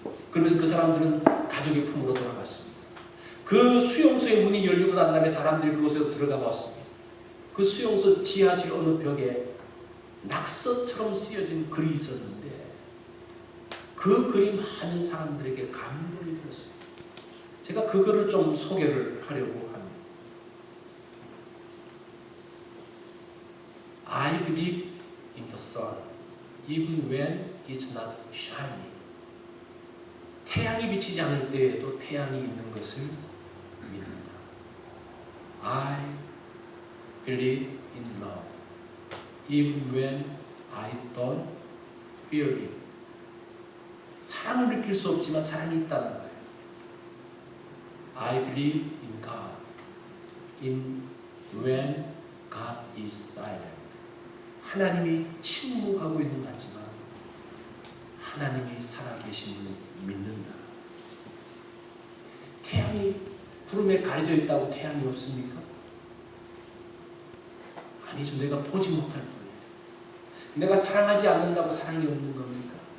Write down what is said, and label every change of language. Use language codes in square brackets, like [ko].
[ko] 그러면서 그 사람들은 가족의 품으로 돌아갔습니다. 그 수용소의 문이 열리고 난 다음에 사람들이 그곳에 들어가 봤습니다. 그 수용소 지하실 어느 벽에 낙서처럼 쓰여진 글이 있었는데 그 글이 많은 사람들에게 감동이 되었습니다. 제가 그 글을 좀 소개를 하려고 합니다. [en] I believe in the sun, even when it's not shining. [ko] 태양이 비치지 않을 때에도 태양이 있는 것을 믿는다. [en] I believe in love, even when I don't feel it. [ko] 사랑을 느낄 수 없지만 사랑이 있다는 거예요. [en] I believe in God, in when God is silent. [ko] 하나님이 침묵하고 있는 것 같지만 하나님이 살아계심을 믿는다. 태양이 구름에 가려져 있다고 태양이 없습니까? 아니죠. 내가 보지 못할 뿐이에요. 내가 사랑하지 않는다고 사랑이 없는 겁니까?